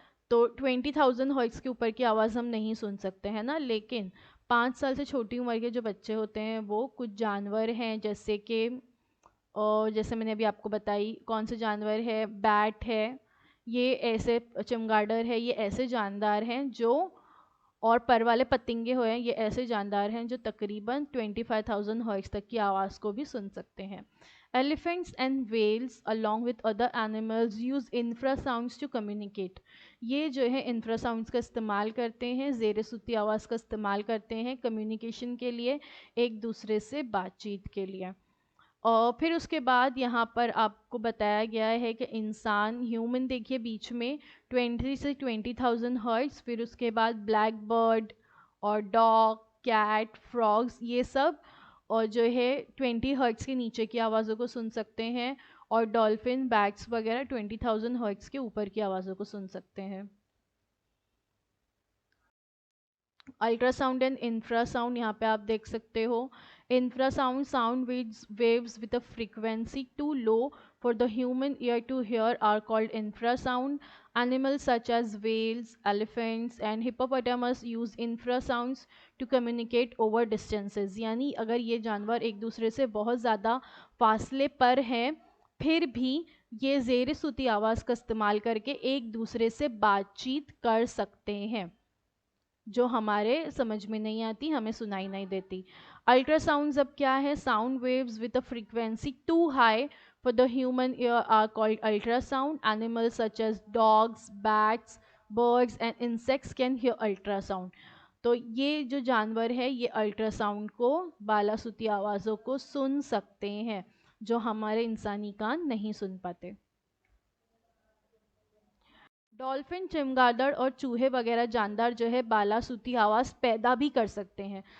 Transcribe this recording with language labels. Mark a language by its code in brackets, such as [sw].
[ur] تو 20,000 ہرٹز کے اوپر کی آواز ہم نہیں سن سکتے ہیں نا، لیکن 5 سال سے چھوٹی عمر کے جو بچے ہوتے ہیں وہ کچھ جانور ہیں جیسے کہ جیسے میں نے ابھی آپ کو بتائی کون سے جانور ہے، بیٹ ہے، یہ ایسے چمگادڑ ہے، یہ ایسے جاندار ہیں جو، اور پر والے پتنگے ہوئے ہیں، یہ ایسے جاندار ہیں جو تقریباً 25,000 ہرٹز تک کی آواز کو بھی سن سکتے ہیں. [en] Elephants and whales along with other animals use infrasounds to communicate. [ur] یہ جو ہے انفراساؤنڈس کا استعمال کرتے ہیں، زیر صوتی آواز کا استعمال کرتے ہیں کمیونیکیشن کے لیے، ایک دوسرے سے بات چیت کے لیے. اور پھر اس کے بعد یہاں پر آپ کو بتایا گیا ہے کہ انسان، ہیومن دیکھیے بیچ میں 20 سے 20,000 ہرٹز، پھر اس کے بعد بلیک برڈ اور ڈاگ، کیٹ، فراگز، یہ سب اور جو ہے 20 ہرٹز کے نیچے کی آوازوں کو سن سکتے ہیں، اور ڈولفن، بیٹس وغیرہ 20,000 ہرٹز کے اوپر کی آوازوں کو سن سکتے ہیں. Ultra sound and infra sound یہاں پہ آپ دیکھ سکتے ہو. [en] Infrasound sound waves with a frequency too low for the human ear to hear are called infrasound. Animals such as whales, elephants and hippopotamus use infrasounds to communicate over distances. [ur] یعنی اگر یہ جانور ایک دوسرے سے بہت زیادہ فاصلے پر ہیں پھر بھی یہ زیر صوتی آواز کا استعمال کر کے ایک دوسرے سے بات چیت کر سکتے ہیں جو ہمارے سمجھ میں نہیں آتی، ہمیں سنائی نہیں دیتی. [en] ultrasounds [ur] اب کیا ہے؟ [en] Sound waves with a frequency too high for the human ear are called ultrasound. Animals such as dogs, bats, birds and insects can hear ultrasound. [ur] تو یہ جو جانور ہے یہ الٹرا ساؤنڈ کو، بالا صوتی آوازوں کو سن سکتے ہیں جو ہمارے انسانی کان نہیں سن پاتے. ڈولفن، چمگادڑ اور چوہے وغیرہ جاندار جو ہے بالا صوتی آواز پیدا بھی کر سکتے ہیں.